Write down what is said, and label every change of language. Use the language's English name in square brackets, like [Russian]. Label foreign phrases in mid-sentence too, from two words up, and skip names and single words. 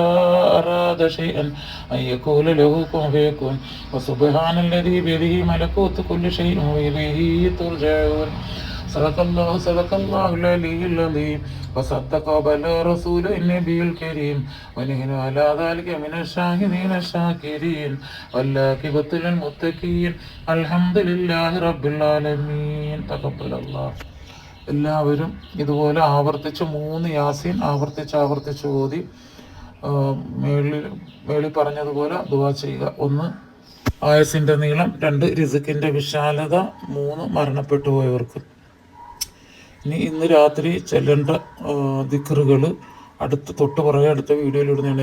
[Arabic] أراد شيئا أن يقول له كن فيكون وسبحان الذي بيده ملكوت كل شيء وإليه ترجعون صدق الله العلي العظيم وصدق وبلغ رسول النبي الكريم ونحن على ذلك من الشاهدين الشاكرين والعاقبة للمتقين الحمد لله رب العالمين تقبل الله. [Malayalam] എല്ലാവരും ഇതുപോലെ ആവർത്തിച്ച് 3 യാസീൻ ആവർത്തിച്ച് ഓതി മേളിൽ പറഞ്ഞതുപോലെ ദുആ ചെയ്യുക. 1 ആയസിന്റെ നീളം, 2 റിസ്കിന്റെ വിശാലത, 3 മരണപ്പെട്ടു പോയവർക്ക്. ഇന്ന് രാത്രി ചെല്ലേണ്ട ദിക്റുകൾ തൊട്ട് പുറകെ അടുത്ത വീഡിയോയിൽ ഇടുന്നതാണ്.